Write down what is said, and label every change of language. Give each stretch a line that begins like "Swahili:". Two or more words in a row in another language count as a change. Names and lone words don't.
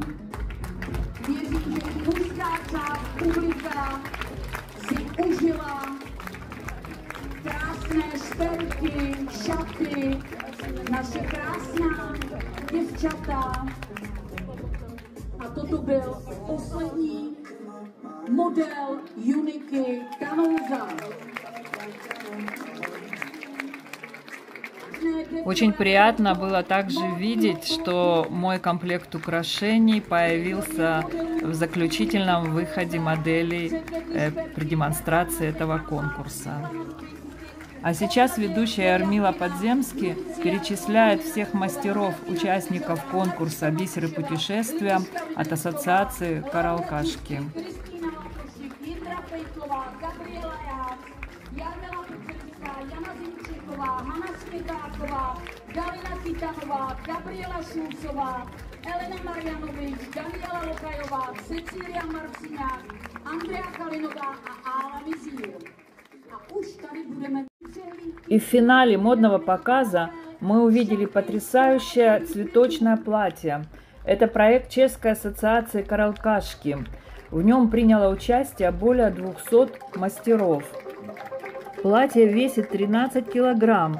Czech: Věřím, že i mužská část publika si užila krásné šperky, šaty, naše krásná děvčata. A toto byl poslední model Uniky Kanouza.
Russian: Очень приятно было также видеть, что мой комплект украшений появился в заключительном выходе моделей при демонстрации этого конкурса. А сейчас ведущая Эрмила Подземский перечисляет всех мастеров, участников конкурса «Бисеры путешествия» от ассоциации «Каралкашки».
Czech: Galina Titanová, Gabriela Šulcová, Elena Marianovič, Daniela Lokajová, Cecilia Marciňák, Andrea Kalinová a Ála Mizír. A už tady budeme...
Russian: И в финале модного показа мы увидели потрясающее цветочное платье. Это проект Чешской ассоциации «Каралкашки». В нем приняло участие более 200 мастеров. Платье весит 13 килограмм.